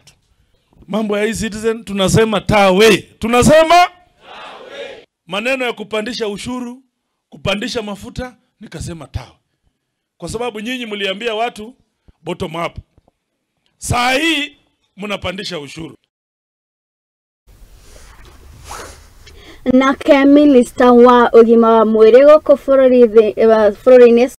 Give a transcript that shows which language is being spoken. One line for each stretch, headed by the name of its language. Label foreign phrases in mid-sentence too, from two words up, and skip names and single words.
Swahili: Mambo ya e-citizen tunasema tawe. Tunasema tawe. Maneno ya kupandisha ushuru, kupandisha mafuta, nikasema tawe. Kwa sababu nyinyi mliambia watu
English: bottom up.
Swahili: Saa hii mnapandisha ushuru.
Kikuyu: Na Minister wa ugima wa mwiri goko bũrũri-inĩ